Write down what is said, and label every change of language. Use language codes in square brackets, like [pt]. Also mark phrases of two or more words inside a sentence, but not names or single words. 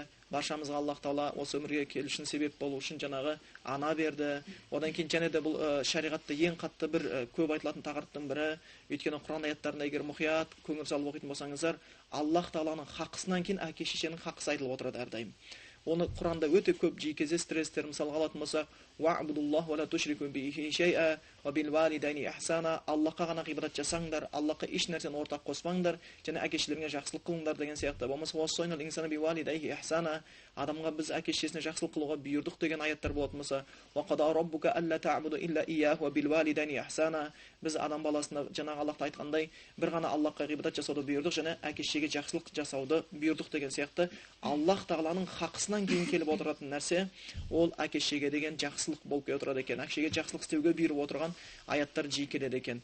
[kk] Баршамызға Аллах Тағала осы өмірге келу үшін себеп болу үшін жаңағы ана берді. Одан кейін және де бұл шариғатта ең қатты бір көп айтылатын тақырыптың бірі. Өйткені Құран аяттарында егер мұқият көңіл салып оқитын болсаңыздар, Аллах Тағаланың хақысынан кейін әке шешенің хақысы айтылып отырады әрдайым. Оны Құранда өте көп жиі кездестіресіздер. Мысалға алатын болсақ, [ar] واعبدوا الله ولا تشركوا به شيئا وبالوالدين إحسانا. [kk] Аллахқа ғана ғибадат жасаңдар, Аллахқа еш нәрсені ортақ қоспаңдар, және әке-шешелеріңе жақсылық қылыңдар деген сияқты. Болмаса [ar] ووصينا الإنسان بوالديه إحسانا. [kk] Адамға біз әке-шешесіне жақсылық қылуға бұйырдық деген аяттар болатын болса, [ar] وقضى ربك ألا تعبدوا إلا إياه وبالوالدين إحسانا. [kk] Біз адам баласына жаңағы Аллахта айтқандай бір ғана Аллахқа ғибадат жасауды бұйырдық және әке-шешеге жақсылық жасауды бұйырдық деген сияқты. Аллах Тағаланың хақысынан кейін келіп отыратын нәрсе ол әке-шешеге деген жақсылық болып келіп отырады екен. Әке-шешеге жақсылық істеуге бұйырып отырған аяттар жиі келеді екен.